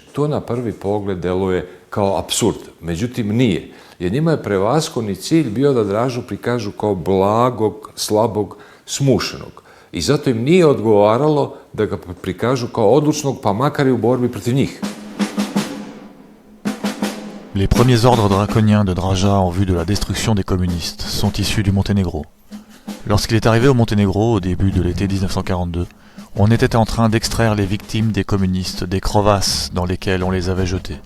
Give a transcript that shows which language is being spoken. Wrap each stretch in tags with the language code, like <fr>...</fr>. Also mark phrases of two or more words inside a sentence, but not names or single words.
<sr>To na prvi pogled deluje kao apsurd, međutim nije. Jer njima je prevashodni cilj bio da Dražu prikažu kao blagog, slabog, smušenog. I zato im nije odgovaralo da ga prikažu kao odlučnog, pa makar i u borbi protiv njih.</sr> <fr>Les premiers ordres draconiens de Draja en vue de la destruction des communistes sont issus du Monténégro. Lorsqu'il est arrivé au Monténégro au début de l'été 1942, on était en train d'extraire les victimes des communistes des crevasses dans lesquelles on les avait jetés.</fr>